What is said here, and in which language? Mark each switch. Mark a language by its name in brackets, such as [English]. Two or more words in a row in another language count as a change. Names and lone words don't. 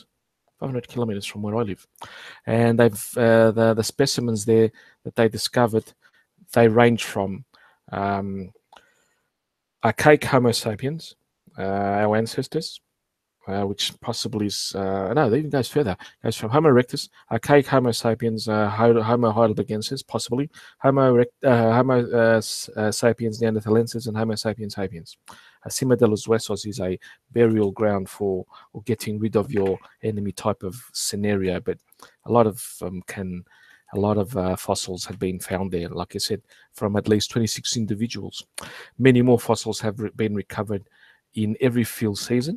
[English] 500 kilometers from where I live, and they've the specimens there that they discovered, they range from archaic Homo sapiens, our ancestors, which possibly is no, it even goes further. It goes from Homo erectus, archaic Homo sapiens, Homo heidelbergensis, possibly Homo sapiens neanderthalensis, and Homo sapiens sapiens. Cima de los Huesos is a burial ground for or getting rid of your enemy type of scenario, but a lot of fossils have been found there. Like I said, from at least 26 individuals. Many more fossils have been recovered in every field season.